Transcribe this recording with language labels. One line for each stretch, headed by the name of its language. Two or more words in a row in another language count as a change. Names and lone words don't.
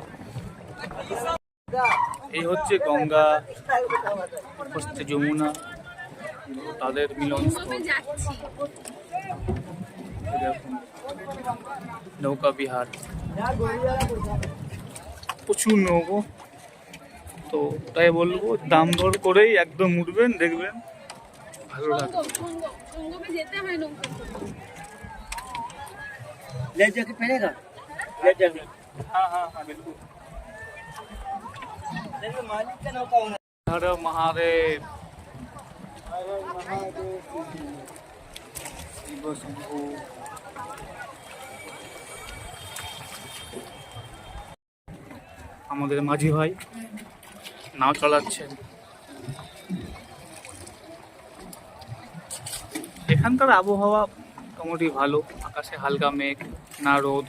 Bangla: এই হচ্ছে গঙ্গা, হচ্ছে যমুনা, তাদের মিলনস্থল। নৌকা বিহার, প্রচুর নৌকো, তো তাই বলবো দাম দর করেই একদম উঠবেন, দেখবেন ভালো লাগবে।
Hindi: ले जाके पहनेगा ले जाके हाँ हाँ हाँ बिल्कुल। मालिक का नौका होना हर महादेव शिव शंभु।
Bangla: আমাদের মাঝি ভাই নাও চালাচ্ছেন। এখানকার আবহাওয়া মোটামুটি ভালো, আকাশে হালকা মেঘ, না রোদ।